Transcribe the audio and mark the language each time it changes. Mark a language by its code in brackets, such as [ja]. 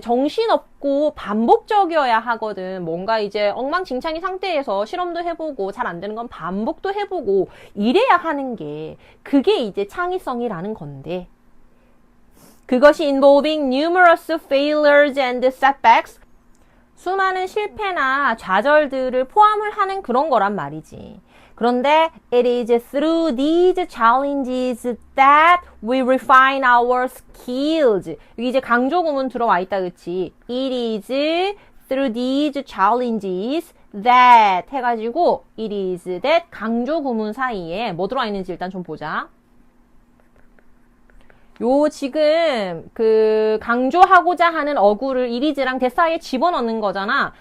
[ko] 정신없고 반복적이어야 하거든. 뭔가 이제 엉망진창인 상태에서 실험도 해보고 잘 안 되는 건 반복도 해보고 이래야 하는 게 그게 이제 창의성이라는 건데, 그것이 [en] involving numerous failures and setbacks, [ko] 수많은 실패나 좌절들을 포함을 하는 그런 거란 말이지. 그런데 [en] it is through these challenges that we refine our skills. [ko] 여기 이제 강조 구문 들어와 있다, 그치? [en] It is through these challenges that [ko] 해가지고 it is that 강조 구문 사이에 뭐 들어와 있는지 일단 좀 보자. 요 지금 그 강조하고자 하는 어구를 이리즈랑 that 사이에 집어넣는 거잖아.